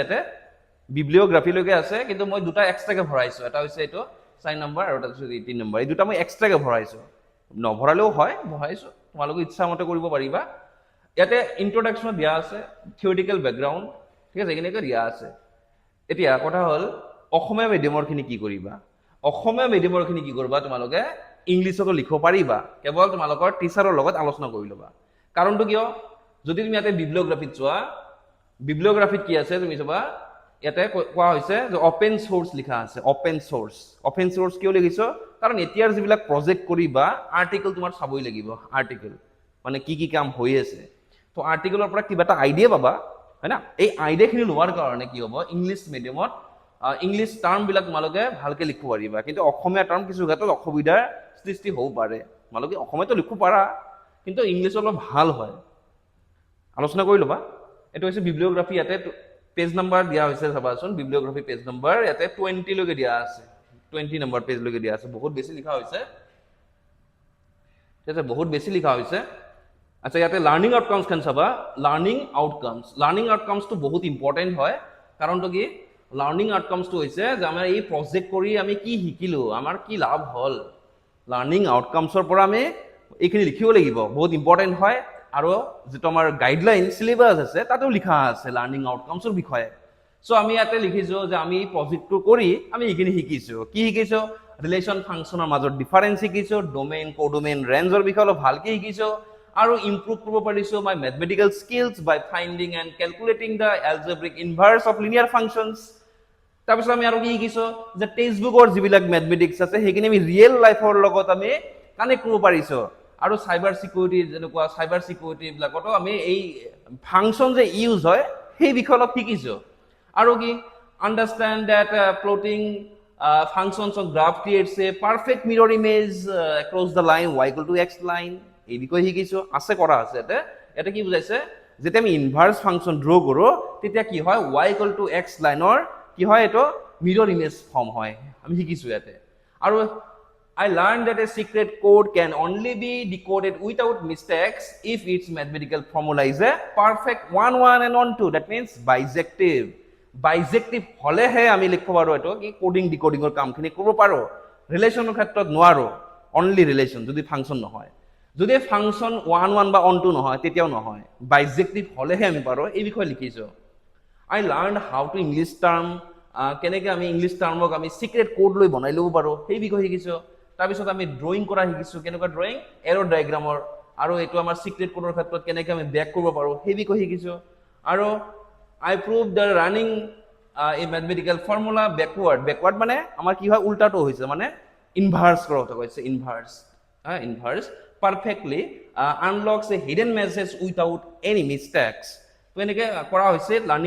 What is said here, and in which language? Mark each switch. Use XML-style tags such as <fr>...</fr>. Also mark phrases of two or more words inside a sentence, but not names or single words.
<as>আছে কিন্তু মই দুটা এক্সট্ৰাকে ভৰাইছো এটা হৈছে এটো 4 নম্বৰ আৰু এটা হৈছে 3 নম্বৰ এই দুটা মই এক্সট্ৰাকে ভৰাইছো নভৰালেও হয় ভৰাইছো তোমালোকে ইচ্ছা মতে কৰিব পাৰিবা ইয়াতে ইন্ট্ৰোডাকশন দিয়া আছে</as> <en>theoretical background</en> <as>ঠিক আছে এখানে দিয়া আছে এতিয়া কথা হল অসমীয়া মিডিয়ামৰ খিনি কি কৰিবা অসমীয়া মিডিয়ামৰ খিনি কি কৰবা তোমালোকে ইংলিশত লিখিব পাৰিবা কেৱল তোমালোকৰ টিচাৰৰ লগত আলোচনা কৰি লবা কাৰণটো কিয় যদি তুমি ইয়াতে বিব্লিওগ্ৰাফিত চোৱা বিব্লিওগ্ৰাফিত কি আছে তুমি চাবা ইয়াতে কোৱা হৈছে যে</as> <en>open source</en> <as>লিখা আছে</as> <en>open source</en> <as>কিয় লিখিছো কাৰণ এতিয়াৰ যিবিলাক প্ৰজেক্ট কৰিবা আৰ্টিকেল তোমাৰ চাবই লাগিব আৰ্টিকেল মানে কি কাম হৈ আছে তো আৰ্টিকেলৰ পৰা কিবা এটা আইডিয়া পাবা হয়না এই আইডিয়াখিনি লোৱাৰ কাৰণে কি হ'ব ইংলিশ মিডিয়ামত</as> <en>English term</en> <as>বিলাক তোমালোকে ভালকে লিখিব পাৰিবা কিন্তু অসমীয়া টার্ম কিছু ক্ষেত্ৰত অসুবিধাৰ সৃষ্টি হ'ব পাৰে তোমালোকে অসমীয়াটো লিখিব পাৰা কিন্তু ইংলিশ অলপ ভাল হয় আলোচনা কৰি লবা এটো হৈছে বিব্লিওগ্ৰাফি ইয়াতে</as> <en>page number</en> <as>দিয়া হৈছে চাবাচোন বিব্লিওগ্ৰাফি</as> <en>page number</en> <as>ইয়াতে 20 লৈকে দিয়া আছে 20 নম্বৰ পেজ লৈকে দিয়া আছে বহুত বেছি লিখা হৈছে এটা বহুত বেছি লিখা হৈছে আচ্ছা ইয়াতে</as> <en>learning outcomes</en> <as>খান চাবা</as> <en>learning outcomes</en> <as>তো বহুত ইম্পর্টেন্ট হয় কারণ তো কি</as> <en>learning outcomes</en> <as>তো হৈছে যে আমাৰ এই প্ৰজেক্ট কৰি আমি কি শিকিলো আমাৰ কি লাভ হল লার্নিং আউটকামসৰ পৰা আমি এইখিনি লিখিব লাগিব বহুত ইম্পর্টেন্ট হয় আৰু যেটো আমাৰ</as> <en>guideline syllabus</en> <as>আছে তাতেও লিখা আছে লার্নিং আউটকামসৰ বিষয়ে সো আমি ইয়াতে লিখিছো যে আমি প্ৰজেক্টটো কৰি আমি এইখিনি শিকিছো কি শিকিছো ৰিলেশন ফাংশনৰ মাজৰ ডিফাৰেন্স শিকিছো</as> <en>domain codomain</en> <as>ৰেঞ্জৰ বিষয়ে অলপ ভালকে শিকিছো আৰু ইমপ্ৰুভ কৰিব পাৰিছো</as> <en>my mathematical skills by finding and calculating the algebraic inverse of linear functions</en> <as>তাৰপিছত আমি আৰু কি শিকিছো যে টেক্সটবুকৰ যিবিলাক ম্যাথমেটিক্স আছে সেইখিনি আমি ৰিয়েল লাইফৰ লগত আমি কানেক্ট কৰিব পাৰিছো আৰু</as> <en>cyber security</en> <as>যেনেকুৱা সাইবাৰ সিকিউৰিটি বিলাকতো আমি এই ফাংশন যে ইউজ হয় সেই বিষয়ে অলপ শিকিছো আৰু কি</as> <en>understand that plotting functions of graph creates a perfect mirror image across the line y equal to x line</en> <as>এই বিষয়ে শিকিছো আছে কৰা আছে এটা কি বুজাইছে যেতিয়া আমি ইনভার্স ফাংশন ড্ৰ কৰো তেতিয়া কি হয়</as> <en>y equal to x</en> <as>লাইনৰ কি হয় এটো মিরর ইমেজ ফর্ম হয় আমি শিকিছো ইয়াতে আৰু</as> <en>I learned that a secret code can only be decoded without mistakes if its mathematical formula is a perfect 1 and 1 2 that means</en> <as>বাইজেক্টিভ হলেহে আমি লিখিব পাৰো এটো কি কোডিং ডিকোডিংৰ কামখিনি কৰিব পাৰো ৰিলেশনৰ ক্ষেত্ৰত নোৱাৰো</as> <en>only relation</en> <as>যদি ফাংশন নহয় যদি ফাংশন 1 1 বা 1 2 নহয় তেতিয়াও নহয় বাইজেক্টিভ হলেহে আমি পাৰো এই বিষয়ে লিখিছো</as> <en>I learned how to English term</en> <as>কেনেকৈ আমি ইংলিশ টার্মক আমি সিক্রেট কোড লৈ বনাই লব পাৰো সেই বিষয়ে শিকিছো তাৰ পিছত আমি ড্ৰয়িং কৰা শিকিছো কেনেকৈ</as> <en>drawing arrow</en> <as>ডায়াগ্ৰামৰ আৰু এটো আমাৰ সিক্রেট কোডৰ ক্ষেত্ৰত কেনেকৈ আমি ব্যাক কৰিব পাৰো সেই বিষয়ে শিকিছো আৰু</as> <en>I proved the running a mathematical formula backward</en> <as>মানে আমাৰ কি হয় উল্টাটো হৈছে মানে ইনভার্স কৰাটো হৈছে ইনভার্স</as> <en>perfectly unlocks a hidden message without any mistakes</en> <as>তো এনেকে কৰা হৈছে লার্নিং</as>